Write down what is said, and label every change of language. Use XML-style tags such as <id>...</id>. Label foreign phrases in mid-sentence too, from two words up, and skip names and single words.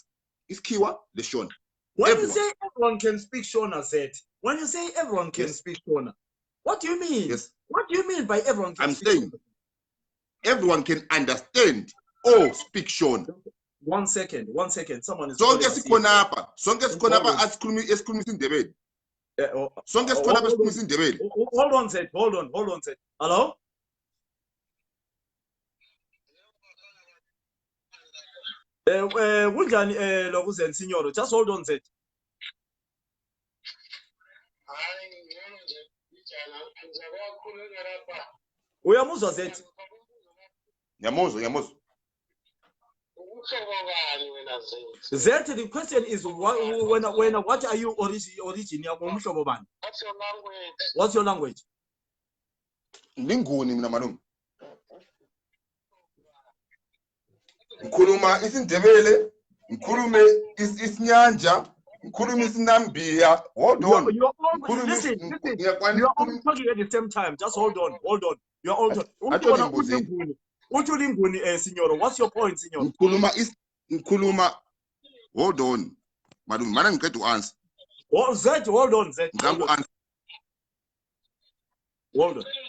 <en>Is Kiwa, the Shona. When you say everyone can speak Shona, Zed, when you say everyone can speak Shona, what do you mean? Yes. What do you mean by everyone can speak saying Shona? Everyone can understand or speak Shona. 1 second. Someone is</en> <nd>Sonke sikhonapha esikhuluma isiNdebele. Sonke sikhonapha esikhuluma isiNdebele.</nd> <en>Hold on, Zed. Hold on, Zed. Hello?</en> <nd>Kunjani lokuzeni signoro?</nd> <en>Just hold on, Zed.</en> <nd>Uyamuzwa, Zed? Yamuzwa.</nd> <en>Zed, the question is what are you originally? What's your language?</en> <nd>Linguni mina malum. Ngikhuluma isiNdebele, ngikhulume isiNyanja, ngikhuluma isiNambia.</nd> <en>Hold on. You're all talking at the same time. Just hold on. You're all talking. Signoro, what's your point, Signoro? Ngikhuluma. Hold on. Madam, I get to answer. Oh, Zed, hold on, Zed. Hold on.</en>